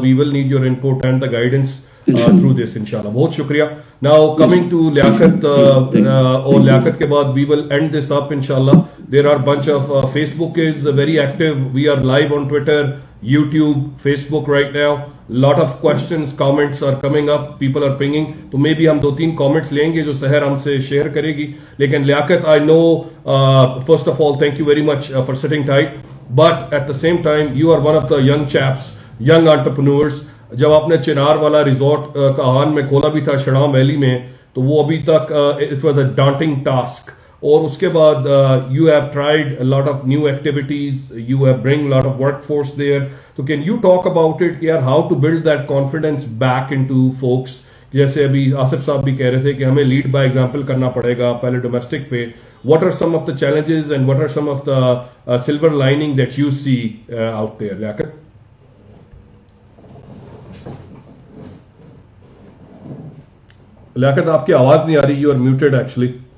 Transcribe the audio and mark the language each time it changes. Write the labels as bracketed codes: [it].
[en] We will need your input and the guidance through this انشاءاللہ. [ur] بہت شکریہ. [en] now coming to Liaquat, [ur] اور لیاقت کے بعد [en] We will end this up انشاءاللہ. There are bunch of Facebook is very active. We are live on Twitter, YouTube, Facebook right now. Lot of questions, comments are coming up. People are pinging. [ur] تو میں بھی ہم 2-3 comments لیں گے جو سحر ہم سے شیئر کرے گی. [en] لیکن Liaquat, I know, first of all, thank you very much for sitting tight. But at the same time, you are one of the young chaps, young entrepreneurs. [ur] جب آپ نے چنار والا ریزورٹ کہان میں کھولا بھی تھا شڑام ویلی میں, تو وہ ابھی تک [en] it was a daunting task. [ur] اور اس کے بعد [en] you have tried a lot of new activities, you have bring a lot of workforce there. So can you talk about it here, how to build that confidence back into folks? [ur] جیسے ابھی آصف صاحب بھی کہہ رہے تھے کہ ہمیں led by example کرنا پڑے گا پہلے ڈومیسٹک پہ. [en] What are some of the challenges and what are some of the silver lining that you see out there? [ur] لیاقت لیاقت آپ کی آواز نہیں آ رہی, [en] you are muted actually.